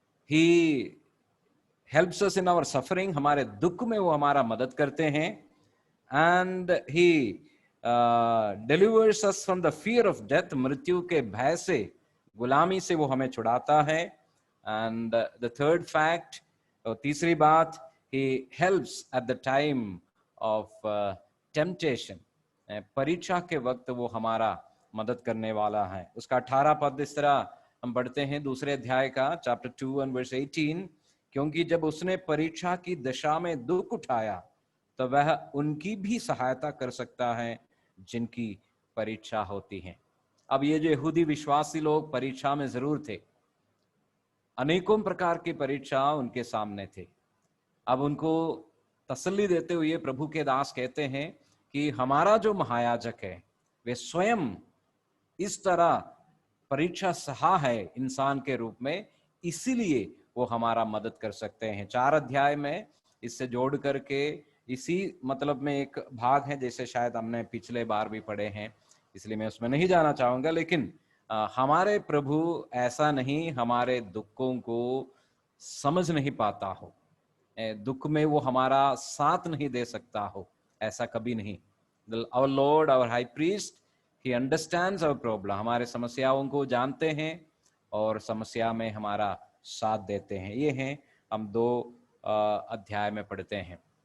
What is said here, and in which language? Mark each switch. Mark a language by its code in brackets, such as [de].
[en] He helps us in our suffering. [hi] हमारे दुख में वो हमारा मदद करते हैं। [en] And he delivers us from the fear of death. [hi] मृत्यु के भय से, गुलामी से वो हमें छुड़ाता है। [en] And the third fact, [hi] और तीसरी बात, [en] he helps at the time of temptation. [hi] परीक्षा के वक्त वो हमारा मदद करने वाला है। उसका 18 पद इस तरह हम पढ़ते हैं, दूसरे अध्याय का, चैप्टर 2 [en] and verse 18, [hi] क्योंकि जब उसने परीक्षा की दशा में दुख उठाया तो वह उनकी भी सहायता कर सकता है जिनकी परीक्षा होती है। अब ये जो यहूदी विश्वासी लोग परीक्षा में जरूर थे, अनेकों प्रकार की परीक्षा उनके सामने थे। अब उनको तसल्ली देते हुए प्रभु के दास कहते हैं कि हमारा जो महायाजक है, वे स्वयं इस तरह परीक्षा सहा है इंसान के रूप में, इसीलिए वो हमारा मदद कर सकते हैं। 4 अध्याय में इससे जोड़ करके इसी मतलब में एक भाग है, जैसे शायद हमने पिछले बार भी पढ़े हैं, इसलिए मैं उसमें नहीं जाना चाहूंगा। लेकिन हमारे प्रभु ऐसा नहीं हमारे दुखों को समझ नहीं पाता हो, दुख में वो हमारा साथ नहीं दे सकता हो, ऐसा कभी नहीं। [en] Our Lord, our High Priest, He understands our problem. [hi] हमारे समस्याओं को जानते हैं और समस्या में हमारा साथ देते हैं। ये हैं हम 2 अध्याय में पढ़ते हैं।